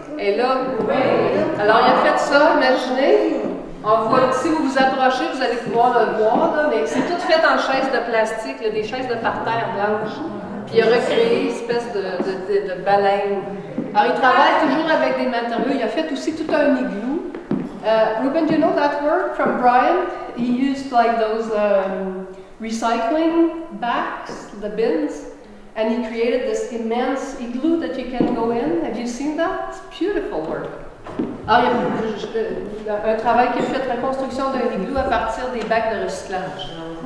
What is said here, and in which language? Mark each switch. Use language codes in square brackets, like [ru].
[fr] Et là, alors il a fait ça, imaginez. On voit, si vous vous approchez, vous allez pouvoir le voir, là, mais c'est tout fait en chaises de plastique, là, des chaises de parterre blanches. Puis il a recréé une espèce de baleine. Alors il travaille toujours avec des matériaux. Il a fait aussi tout un igloo. [en] Ruben, do you know that word from Brian? He used like those recycling bags, the bins, and he created this immense igloo that you can go in. Have you seen that? It's beautiful work. [fr] Alors, il y a un travail qui est fait de reconstruction d'un igloo à partir des bacs de recyclage.